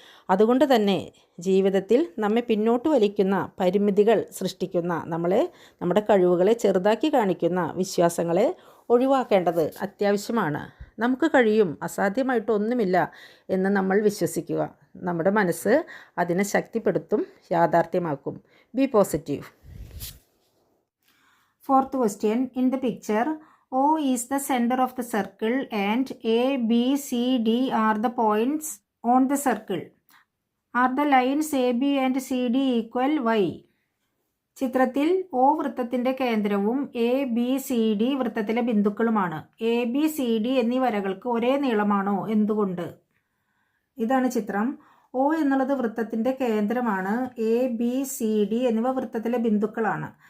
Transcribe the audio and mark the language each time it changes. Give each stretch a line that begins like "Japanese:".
Malayalam: അതുകൊണ്ട് തന്നെ ജീവിതത്തിൽ നമ്മെ പിന്നോട്ട് വലിക്കുന്ന, പരിമിതികൾ സൃഷ്ടിക്കുന്ന, നമ്മുടെ കഴിവുകളെ ചെറുതാക്കി കാണിക്കുന്ന വിശ്വാസങ്ങളെ ഒഴിവാക്കേണ്ടത് അത്യാവശ്യമാണ്. നമുക്ക് കഴിയും, അസാധ്യമായിട്ടൊന്നുമില്ല എന്ന് നമ്മൾ വിശ്വസിക്കുക. നമ്മുടെ മനസ്സ് അതിനെ ശക്തിപ്പെടുത്തും, യാഥാർത്ഥ്യമാക്കും.
English: Be positive. Fourth question. In the picture, O is the center of the circle and A, B, C, D are the points on the circle. Are the lines AB and CD equal? Y?
Malayalam: ചിത്രത്തിൽ O വൃത്തത്തിൻ്റെ കേന്ദ്രവും A B C D വൃത്തത്തിലെ ബിന്ദുക്കളുമാണ്. A B C D എന്നീ വരകൾക്ക് ഒരേ നീളമാണോ? എന്തുകൊണ്ട്? ഇതാണ് ചിത്രം. O എന്നുള്ളത് വൃത്തത്തിൻ്റെ കേന്ദ്രമാണ്. A B C D എന്നിവ വൃത്തത്തിലെ ബിന്ദുക്കളാണ്.